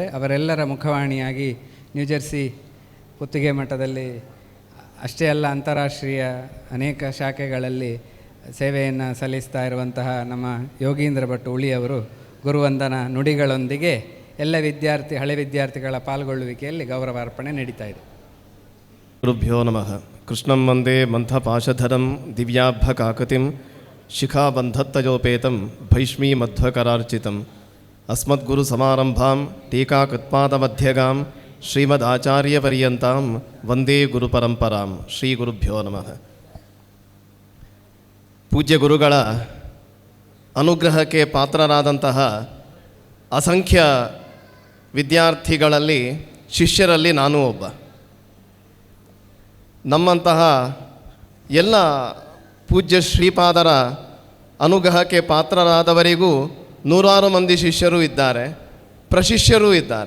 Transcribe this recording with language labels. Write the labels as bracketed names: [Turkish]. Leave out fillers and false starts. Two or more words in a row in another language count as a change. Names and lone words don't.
[Kannada] ಅವರೆಲ್ಲರ ಮುಖವಾಣಿಯಾಗಿ ನ್ಯೂಜೆರ್ಸಿ ಪುತ್ತಿಗೆ ಮಠದಲ್ಲಿ ಅಷ್ಟೇ ಅಲ್ಲ, ಅಂತಾರಾಷ್ಟ್ರೀಯ ಅನೇಕ ಶಾಖೆಗಳಲ್ಲಿ ಸೇವೆಯನ್ನು ಸಲ್ಲಿಸ್ತಾ ಇರುವಂತಹ ನಮ್ಮ ಯೋಗೀಂದ್ರ ಭಟ್ ಉಳಿಯವರು ಗುರುವಂದನ ನುಡಿಗಳೊಂದಿಗೆ ಎಲ್ಲ ಹಳೆ ವಿದ್ಯಾರ್ಥಿಗಳ ಪಾಲ್ಗೊಳ್ಳುವಿಕೆಯಲ್ಲಿ ಗೌರವಾರ್ಪಣೆ ನಡೀತಾ ಇದೆ. [Sanskrit] ಗುರುಭ್ಯೋ ನಮಃ. ಕೃಷ್ಣಂ ವಂದೇ ಮಂಥಪಾಶಧರಂ ದಿವ್ಯಾಭಕಾಕೃತಿಂ ಶಿಖಾಬಂಧತ್ತಯೋಪೇತಂ ಭೈಷ್ಮೀ ಮಧ್ವಕರಾರ್ಚಿತಂ ಅಸ್ಮದ್ಗುರು ಸಮಾರಂಭಾಂ ಟೀಕಾಕೃತ್ಪಾದಮಧ್ಯಗಾಂ ಶ್ರೀಮದಾಚಾರ್ಯಪರ್ಯಂತಾಂ ವಂದೇ ಗುರುಪರಂಪರಾಂ. ಶ್ರೀ ಗುರುಭ್ಯೋ ನಮಃ. [Kannada] ಪೂಜ್ಯ ಗುರುಗಳ ಅನುಗ್ರಹಕ್ಕೆ ಪಾತ್ರರಾದಂತಹ ಅಸಂಖ್ಯ ವಿದ್ಯಾರ್ಥಿಗಳಲ್ಲಿ, ಶಿಷ್ಯರಲ್ಲಿ ನಾನು ಒಬ್ಬ. ನಮ್ಮಂತಹ ಎಲ್ಲ ಪೂಜ್ಯ ಶ್ರೀಪಾದರ ಅನುಗ್ರಹಕ್ಕೆ ಪಾತ್ರರಾದವರಿಗೂ ನೂರಾರು ಮಂದಿ ಶಿಷ್ಯರು ಇದ್ದಾರೆ, ಪ್ರಶಿಷ್ಯರೂ ಇದ್ದಾರೆ.